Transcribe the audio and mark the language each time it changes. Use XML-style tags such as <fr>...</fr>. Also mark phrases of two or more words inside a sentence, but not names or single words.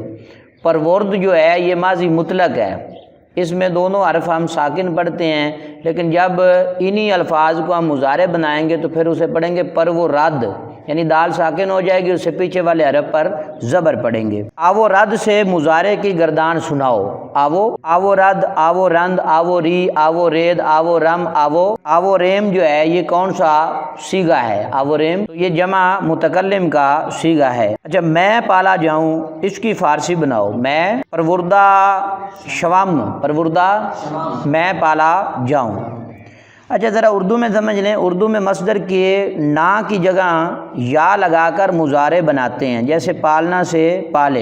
<ur>پرورد جو ہے یہ ماضی مطلق ہے، اس میں دونوں حرف ہم ساکن پڑھتے ہیں، لیکن جب انہی الفاظ کو ہم مضارع بنائیں گے تو پھر اسے پڑھیں گے پرورد، یعنی دال ساکن ہو جائے گی، اس سے پیچھے والے حرف پر زبر پڑھیں گے۔ آو رد سے مضارع کی گردان سناؤ۔</ur> <fa>آو رد، آو رند، آو ری، آو رید، آو رم، آو ریم</fa> <ur>جو ہے یہ کون سا صیغہ ہے؟ آو ریم تو یہ جمع متکلم کا صیغہ ہے۔ اچھا، میں پالا جاؤں، اس کی فارسی بناؤ۔ میں</ur> <fa>پروردہ شوم،</fa> <ur>پروردہ میں پالا جاؤں۔ اچھا ذرا اردو میں سمجھ لیں۔ اردو میں مصدر کے نا کی جگہ یا لگا کر مضارع بناتے ہیں، جیسے پالنا سے پالے۔</ur>